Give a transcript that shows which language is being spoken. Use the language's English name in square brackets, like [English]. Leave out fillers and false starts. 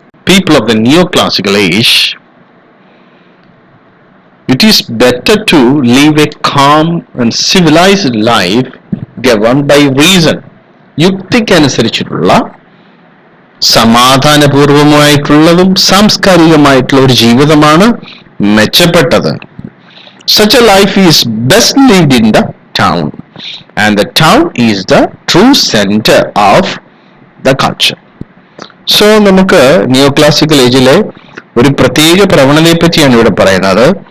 [English] People of the neoclassical age, it is better to live a calm and civilized life governed by reason. [Malayalam] യുക്തിക്കനുസരിച്ചിട്ടുള്ള സമാധാനപൂർവമായിട്ടുള്ളതും സാംസ്കാരികമായിട്ടുള്ള ഒരു ജീവിതമാണ് മെച്ചപ്പെട്ടത്. [English] Such a life is best lived in the town, and the town is the true center of the culture. [Malayalam] So നമുക്ക് neoclassical ഏജിലെ ഒരു പ്രത്യേക പ്രവണതയെ പറ്റിയാണ് ഇവിടെ പറയുന്നത്.